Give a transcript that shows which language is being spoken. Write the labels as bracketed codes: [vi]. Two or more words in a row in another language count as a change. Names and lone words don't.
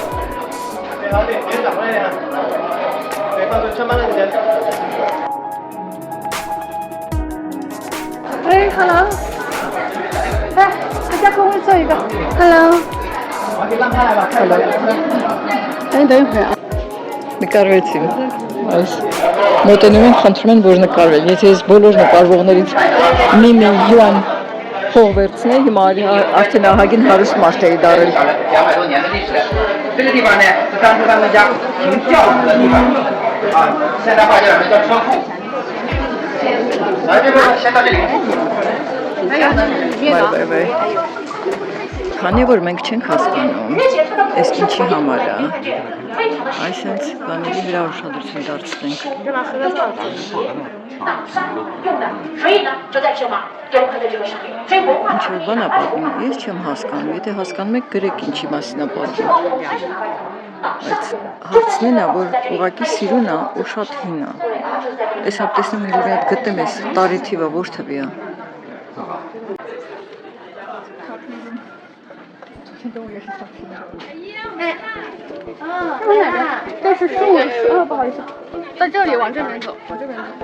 [zh] 对，好点，脸转过来一点。对，放松，慢慢的人。哎，hello。来，大家跟我做一个。hello。我给让开来吧，开来。等一会儿啊。 [hy] Նկարվեցին, այս մոտենում են խնդրում են, որ նկարվել, եթե ես բոլոր նկարվողներից մի միլիոն փող վերցնել, հիմա արդեն ահագին հարուստ մարդ էի դարել։ [zh] 200 多年的历史。这个地方呢，是当初他们家停轿子的地方啊，现在话叫什么叫车库。来，这边先到这里。 [hy] Բայ։ Քանի որ մենք չենք հասկանում, այս ինչի համար է, այսինքն բաների վրա ուշադրություն դարձնենք։ [zh] 所以呢，就在这嘛，雕刻的这个上面。所以文化 [hy] Ինչ որ բան է պատմում, ես չեմ հասկանում, եթե հասկանում եք գրեք ինչի մասին է պատմում։ Բայց հարցն է, որ ուղղակի սիրուն է ու շատ հին է։ Այս հապտեսնում մի հատ գտեմ ես տարի թիվը որ թվի է։ [zh] 这是树人，不好意思，在这里往这边走，往这边走。